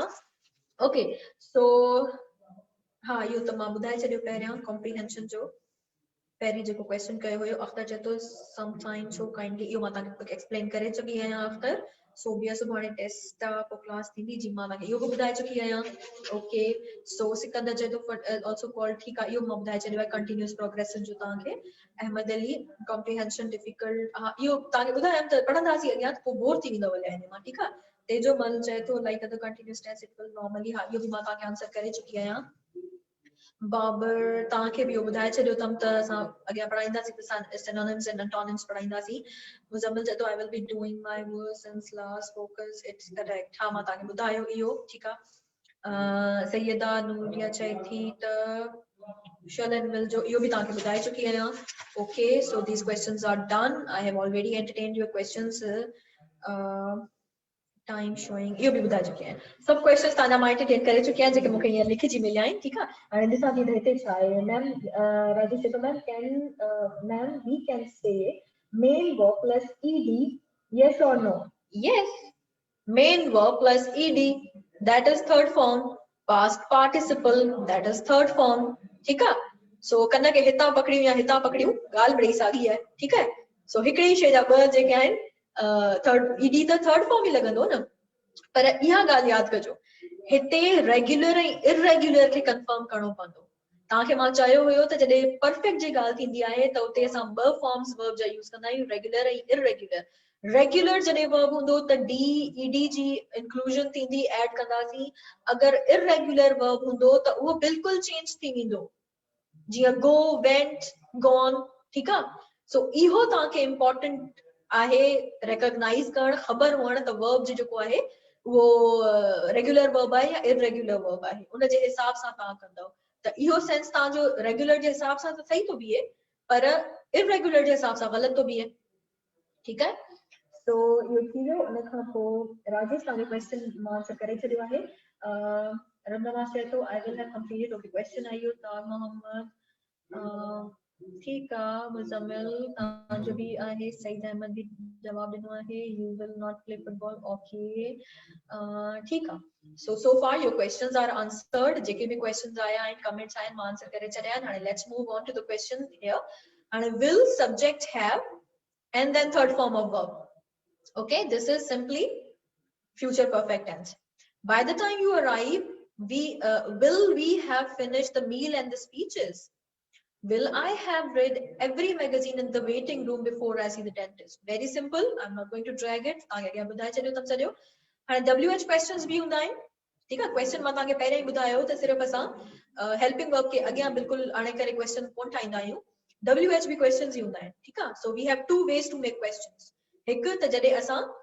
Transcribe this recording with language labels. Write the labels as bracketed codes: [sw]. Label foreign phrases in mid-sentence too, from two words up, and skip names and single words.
[en] Okay. So [sd] हाँ इहो त मां ॿुधाए छॾियो पहिरियां comprehension जो. पहिरीं जेको क्वेश्चन कयो हुयो अख्तर चए थो [en] sometimes so kindly. [sd] इहो मां तव्हांखे एक्सप्लेन करे चुकी आहियां अख्तर. सो ॿिया सुभाणे टेस्ट आहे पोइ क्लास थींदी जी मां तव्हांखे इहो बि ॿुधाए चुकी आहियां. [en] okay. so सिकंदर [sd] चए थो [en] also called. [sd] ठीकु आहे. इहो मां ॿुधाए छॾियो आहे [en] continuous progression [sd] जो तव्हांखे. अहमद अली [en] comprehension difficult. [sd] हा इहो तव्हांखे ॿुधायमि त पढ़ंदासीं अॻियां त पोइ बोर थी वेंदव हिन मां. ठीकु आहे. [en] तेजोमल [sd] चए थो [en] like other continuous tense it will normally. [sd] हा इहो बि मां तव्हांखे आंसर करे चुकी आहियां. बाबर तव्हांखे बि इहो ॿुधाए छॾियो अथमि त असां अॻियां पढ़ाईंदासीं [en] synonyms and antonyms [sd] पढ़ाईंदासीं. [en] मुज़म्मिल [sd] चए थो [en] I will be doing my work since last focus. It's correct. [sd] हा मां तव्हांखे ॿुधायो इहो. ठीकु आहे. सैयदा नूरिया चए थी त [en] shall and will [sd] जो इहो बि तव्हांखे ॿुधाए चुकी आहियां. [en] okay. so these questions are done. I have already entertained your questions. time showing [sd] इहो बि ॿुधाए चुकी आहियां. सभु क्वेश्चंस तव्हांजा मां एंटरटेन करे चुकी आहियां जेके मूंखे हींअर लिखिजी मिलिया आहिनि. ठीकु आहे. हाणे ॾिसां थी त हिते छा आहे. [en] मैम राजू [sd] चए थो [en] ma'am ma'am we can say main verb plus ED yes or no. Yes. Main verb plus ed, that is third form. Past participle, that is third form. [hi] ठीक है. [sd] So कन्ना के हितां पकड़ियूं या हितां पकड़ियूं ॻाल्हि बड़ी साॻी आहे. [hi] ठीक है. [sd] So हिकिड़ी शइ जा ॿ जेके आहिनि [en] third ED [sd] त [en] third form [sd] ई लॻंदो न. पर इहा ॻाल्हि यादि कजो हिते रेगुलर ऐं इरेग्युलर खे कंफर्म करणो पवंदो. तव्हांखे मां चयो हुयो त जॾहिं परफेक्ट जी ॻाल्हि थींदी आहे त उते असां ॿ [en] forms verb [sd] जा यूज़ कंदा आहियूं रेगुलर ऐं इरेग्युलर. रेगुलर जॾहिं वर्ब हूंदो त [en] D ED [sd] जी इंक्लूजन थींदी ऐड कंदासीं. अगरि इरेग्युलर वर्ब हूंदो त उहो बिल्कुलु चेंज थी वेंदो. [en] जीअं go went gone. [sd] ठीकु आहे. सो इहो ताके इम्पोर्टेंट आहे रिकॉग्नाइज करण खबर हुअण त वर्ब जो जेको आहे वो [en] regular verb [sd] आहे या [en] irregular verb [sd] आहे उन जे हिसाब सां ता कंदो त इहो सेंस ता जो रेगुलर जे हिसाब सां त सही तो बीहे पर इरेगुलर जे हिसाब सां गलत तो बीहे [hi] ठीक है [sd] सो यो थी वियो उन खां पोइ राजेश ताके क्वेश्चन मां आंसर करे छॾियो आहे रंजना से तो [en] I will have completed okay question I you [sd] तार मोहम्मद [hi] ठीक है [sd] मुजम्मिल जो भी आहे सईद अहमद भी जवाब ॾिनो आहे [en] you will not play football okay [hi] ठीक है [en] so far your questions are answered [sd] जेके भी questions आया आहिनि कमेंट्स आहिनि मां आंसर करे छॾिया आहिनि [en] हाणे let's move on to the question here and will subject have and then third form of verb okay this is simply future perfect tense by the time you arrive we will we have finished the meal and the speeches will I have read every magazine in the waiting room before I see the dentist very simple I'm not going to drag it [sd] आगे क्या बुधाए चलियो तम सॼो हाणे [en] WH questions [sd] भी हूंदा आहिनि [hi] ठीक है [sd] क्वेश्चन मां तव्हांखे पहिरियों ई ॿुधायो त सिर्फ़ु असां [en] helping verb [sd] के अॻियां बिल्कुलु आणे करे क्वेश्चन कोन ठाहींदा आहियूं WH भी क्वेश्चंस ही हूंदा आहिनि ठीक आहे [en] so we have two ways to make questions [sd] हिकु त जॾहिं असां